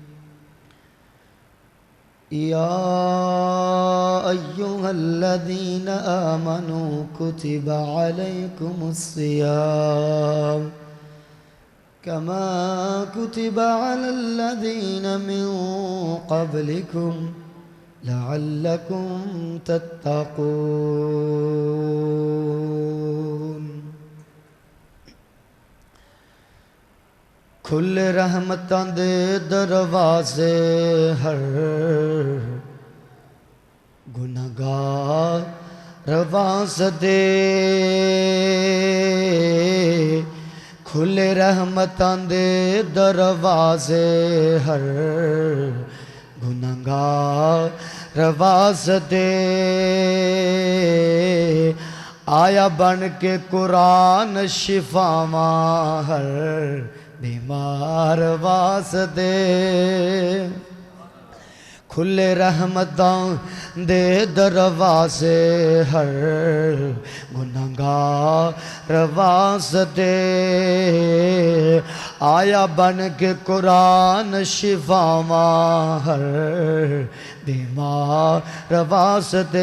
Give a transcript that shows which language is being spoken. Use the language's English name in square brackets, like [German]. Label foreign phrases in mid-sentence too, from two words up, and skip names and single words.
[Arabic] يا أيها الذين آمنوا كتب عليكم الصيام كما كتب على الذين من قبلكم لعلكم تتقون۔ [Punjabi] کھل رحمتاں دے دروازے ہر گنہگار رواز دے، کھل رحمتاں دے دروازے ہر گنہگار رواز دے، آیا بن کے قرآن شفاواں ہر بیمار واسطے، کھلے رحمتاں دے دروازے ہر گنہگار واسطے، آیا بن کے قرآن شفاواں ہر بیمار واسطے۔